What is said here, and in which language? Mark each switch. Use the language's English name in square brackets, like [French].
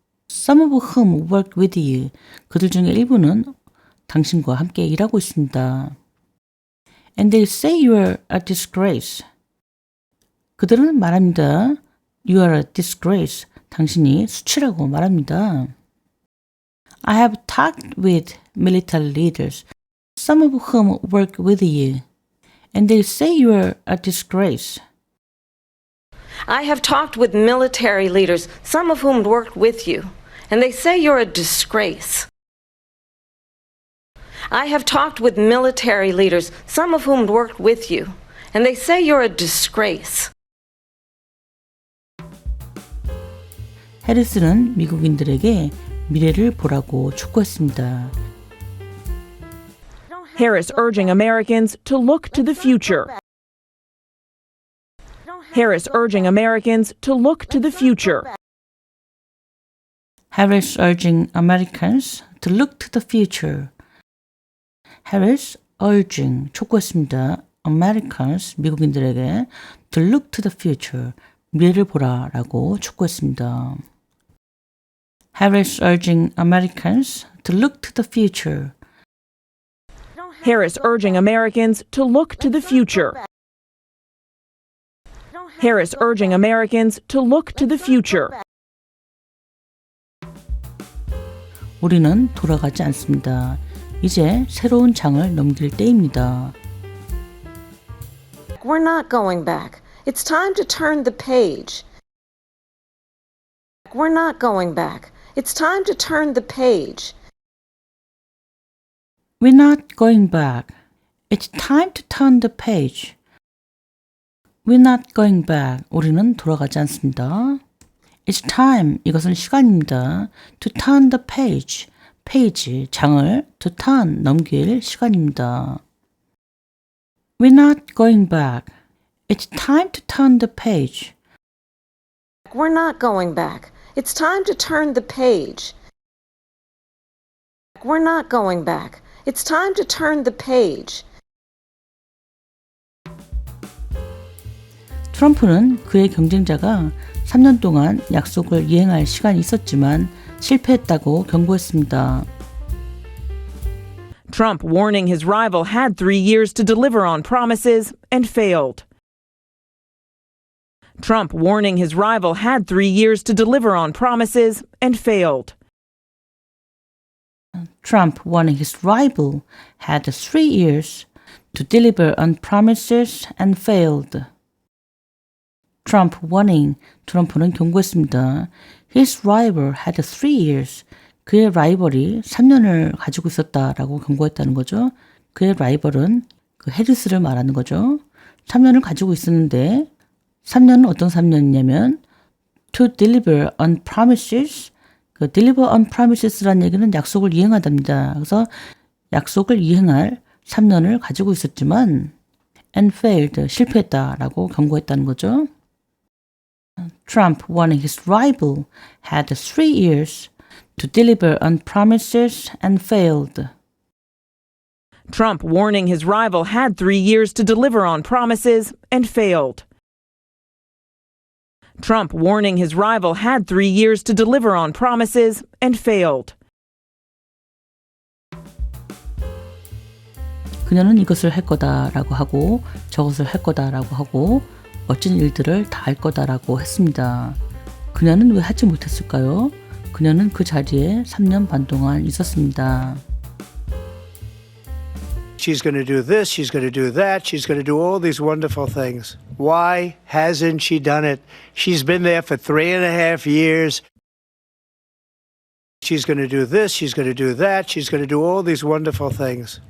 [English] Some of whom work with you, [Korean] 그들 중에 일부는 당신과 함께 일하고 있습니다. [English] And they say you're a disgrace. [Korean] 그들은 말합니다. [English] You are a disgrace. [Korean] 당신이 수치라고 말합니다. [English] I have talked with military leaders, some of whom work with you, and they say you're a disgrace. I have talked with military leaders, some of whom worked with you, and they say you're a disgrace. I have talked with military leaders, some of whom worked with you, and they say you're a disgrace. [Korean] 해리스는 미국인들에게 미래를 보라고 촉구했습니다. [English] Harris urging Americans to look to the future. Harris urging Americans to look to the future. Harris urging Americans to look to the future. Harris urging [Korean] 촉구했습니다. [English] Americans [Korean] 미국인들에게 [English] to look to the future [Korean] 미래를 보라라고 촉구했습니다. [English] Harris urging Americans to look to the future. Harris urging Americans to look to the future. Harris urging Americans to look to the future. [Korean] 우리는 돌아가지 않습니다. 이제 새로운 장을 넘길 때입니다. [English] We're not going back. It's time to turn the page. We're not going back. It's time to turn the page. We're not going back. It's time to turn the page. We're not going back. [Korean] 우리는 돌아가지 않습니다. [English] It's time. [Korean] 이것은 시간입니다. [English] To turn the page. [Korean] 페이지, 장을 [English] to turn, [Korean] 넘길 시간입니다. [English] We're not going back. It's time to turn the page. We're not going back. It's time to turn the page. We're not going back. It's time to turn the page. [Korean] 트럼프는 그의 경쟁자가 3년 동안 약속을 이행할 시간이 있었지만 실패했다고 경고했습니다. [English] Trump warning his rival had 3 years to deliver on promises and failed. Trump warning his rival had 3 years to deliver on promises and failed. Trump warning his rival had 3 years to deliver on promises and failed. Trump warning, [Korean] 트럼프는 경고했습니다. [English] His rival had 3 years. [Korean] 그의 라이벌이 3년을 가지고 있었다라고 경고했다는 거죠. 그의 라이벌은 그 해리스를 말하는 거죠. 3년을 가지고 있었는데 3년은 어떤 3년이냐면 [English] to deliver on promises. [Korean] 그 [English] deliver on promises [Korean] 라는 얘기는 약속을 이행하답니다. 그래서 약속을 이행할 3년을 가지고 있었지만 [English] and failed, [Korean] 실패했다라고 경고했다는 거죠. [English] Trump warning his rival had 3 years to deliver on promises and failed. Trump warning his rival had 3 years to deliver on promises and failed. Trump warning his rival had 3 years to deliver on promises and failed. [Korean] 그녀는 이것을 할 거다라고 하고 저것을 할 거다라고 하고 멋진 일들을 다 할 거다라고 했습니다. 그녀는 왜 하지 못했을까요? 그녀는 그 자리에 3년 반 동안 있었습니다. [English] She's going to do this, she's going to do that, she's going to do all these wonderful things. Why hasn't she done it? She's been there for 3.5 years. She's going to do this, she's going to do that, she's going to do all these wonderful things.